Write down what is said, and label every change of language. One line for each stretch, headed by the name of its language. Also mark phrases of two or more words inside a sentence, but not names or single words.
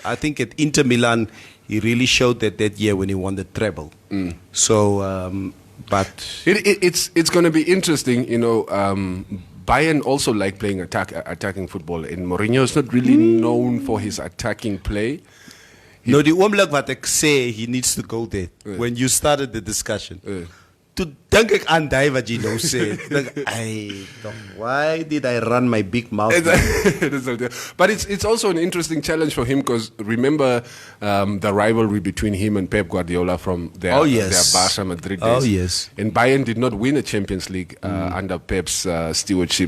English: I think at Inter Milan, he really showed that year when he won the treble. So, but... It's going to be interesting, Bayern also like playing attacking football, and Mourinho is not really known for his attacking play.
Afrikaans: No, the oomblik wat ek sê,
English: he needs to go there. When you started the discussion,
Afrikaans: to dink ek aan die wat jy nou sê.
English: Why did I run my big mouth? But it's also an interesting challenge for him because remember the rivalry between him and Pep Guardiola from their Barca Madrid days. Oh, yes. And Bayern did not win a Champions League under Pep's stewardship.